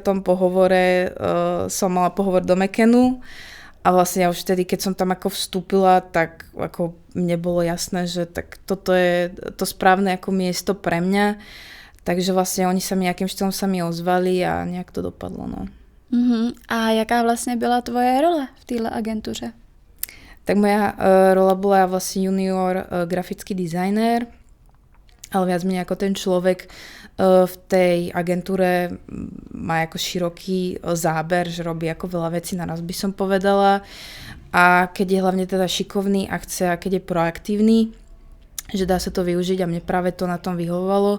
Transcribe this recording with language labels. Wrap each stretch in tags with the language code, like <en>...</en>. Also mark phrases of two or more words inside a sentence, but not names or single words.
<sk>pohovore som mala pohovor do McCannu a vlastne ja už vtedy, keď som tam ako vstúpila, tak ako mne bolo jasné, že tak toto je to správne ako miesto pre mňa. Takže vlastne oni sa mi nejakým štýlom sa mi ozvali a nejak to dopadlo. No. Uh-huh.</sk> <cs>A jaká vlastně byla tvoje role v téhle agentuře?</cs> <sk>Tak moja rola bola vlastne junior grafický dizajner, ale viac menej ako ten človek v tej agentúre má ako široký záber, že robí ako veľa vecí naraz by som povedala. A keď je hlavne teda šikovný a chce a keď je proaktívny, že dá sa to využiť a mne práve to na tom vyhovovalo.</sk>